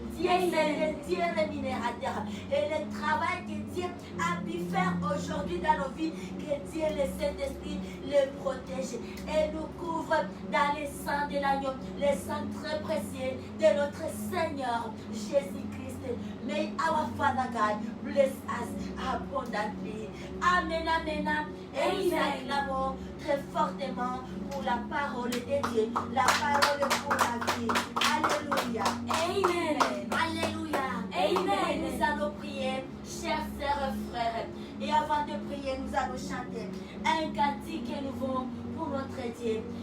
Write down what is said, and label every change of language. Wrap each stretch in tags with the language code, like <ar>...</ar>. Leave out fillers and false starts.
<fr>Dieu, c'est le Dieu rémunérateur. Et le travail que Dieu a pu faire aujourd'hui dans nos vies, que Dieu, le Saint-Esprit, le protège et nous couvre dans le sang de l'agneau, le sang très précieux de notre Seigneur Jésus-Christ.</fr> <en>May our Father God bless us abundantly. Amen, amen, amen.</en> <fr>Et nous acclamons très fortement pour la parole de Dieu, la parole pour la vie. Alléluia. Amen. Alléluia. Amen. Nous allons prier, chers sœurs et frères. Et avant de prier, nous allons chanter un cantique nouveau pour notre Dieu.</fr>